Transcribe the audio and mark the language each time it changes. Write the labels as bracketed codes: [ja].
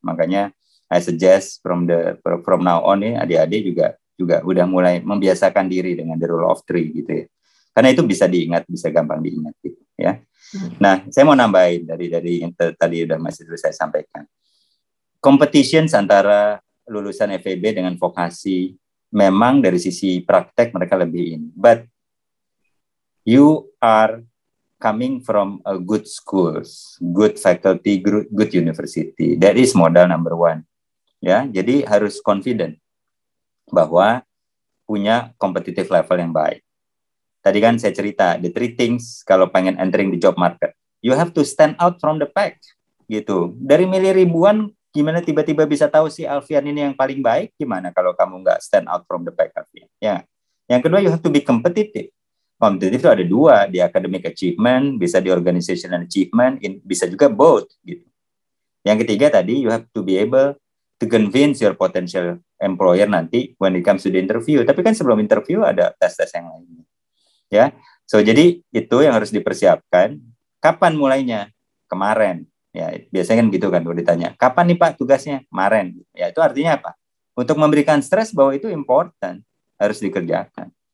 [id] Makanya [en] I suggest from now on [id] nih, adik-adik juga udah mulai membiasakan diri dengan [en] the rule of three [id] gitu ya. Karena itu bisa diingat, bisa gampang diingat gitu ya. Nah, saya mau nambahin dari yang tadi udah masih dulu saya sampaikan. Competitions antara lulusan FEB dengan vokasi memang dari sisi praktek mereka lebih ini. [en] But you are coming from a good schools, good faculty, good university. That is modal number one. [id] Ya, jadi harus confident bahwa punya competitive level yang baik. Tadi kan saya cerita, [en] the three things [id] kalau pengen [en] entering the job market. You have to stand out from the pack. [id] Gitu. Dari milih ribuan, gimana tiba-tiba bisa tahu si Alfian ini yang paling baik? Gimana kalau kamu nggak [en] stand out from the pack, [id] Alfian? Ya. Yang kedua, [en] you have to be competitive. [id] Kompetitif itu ada dua, di [en] academic achievement, [id] bisa di [en] organizational achievement, [id] bisa juga both. Gitu. [en] Yang ketiga tadi, you have to be able to convince your potential employer nanti when it comes to the interview. [id] Tapi kan sebelum interview ada tes-tes yang lainnya. Ya, so jadi itu yang harus dipersiapkan. Kapan mulainya? Kemarin. Ya, biasanya kan gitu kan kalau ditanya. Kapan nih Pak tugasnya? Kemarin. Ya, itu artinya apa? Untuk memberikan stres bahwa itu important, harus dikerjakan.